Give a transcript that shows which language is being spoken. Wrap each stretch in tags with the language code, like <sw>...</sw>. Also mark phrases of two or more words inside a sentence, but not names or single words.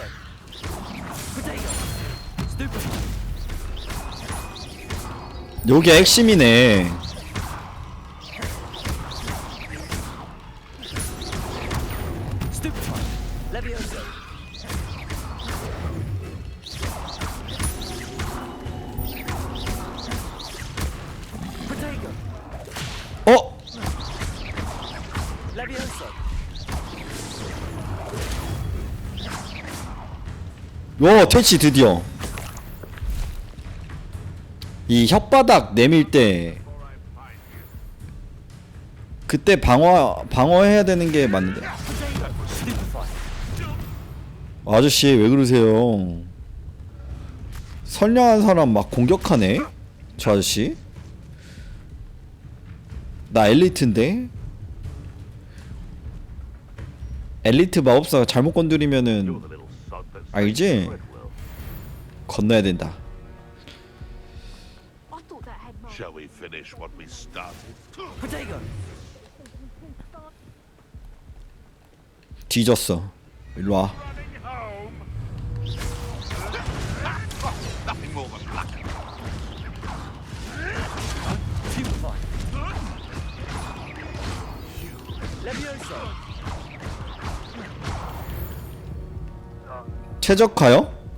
<la>Potato. Stupefy.</la> <ko>요게 핵심이네.</ko> <la>Stupefy. Levioso.</la> <en>Potato.</en> <la>Levioso.</la> <ko>퇴치 드디어. 이 혓바닥 내밀 때 그때 방어해야 되는 게 맞는데. 아저씨 왜 그러세요? 선량한 사람 막 공격하네? 저 아저씨? 나 엘리트인데? 엘리트 마법사 잘못 건드리면은 알지? 건너야 된다.</ko> <en>Shall we finish what we started?</en> <la>Protego!</la> <ko>뒤졌어. 일로 와.</ko> <en>Nothing more than luck.</en> <la>Stupefy! Levioso!</la> <ko>최적화요?</ko>